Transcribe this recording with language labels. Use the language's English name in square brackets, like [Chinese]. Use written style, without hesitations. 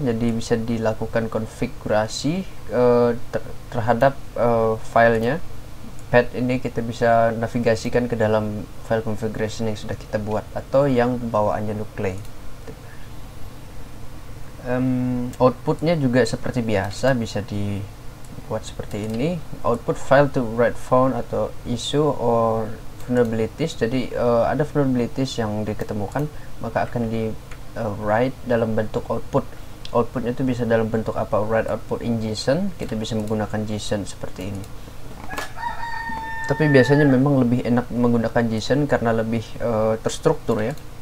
[Indonesian] Jadi bisa dilakukan konfigurasi terhadap filenya. Path ini kita bisa navigasikan ke dalam file configuration yang sudah kita buat atau yang bawaannya Nuclei. Outputnya juga seperti biasa bisa dibuat seperti ini. [English] Output file to write found atau issue or vulnerabilities. [Indonesian] Jadi ada vulnerabilities yang diketemukan, maka akan di write dalam bentuk output. Outputnya itu bisa dalam bentuk apa? [English] Write output in JSON. [Indonesian] Kita bisa menggunakan JSON seperti ini. Tapi biasanya memang lebih enak menggunakan JSON karena lebih terstruktur ya.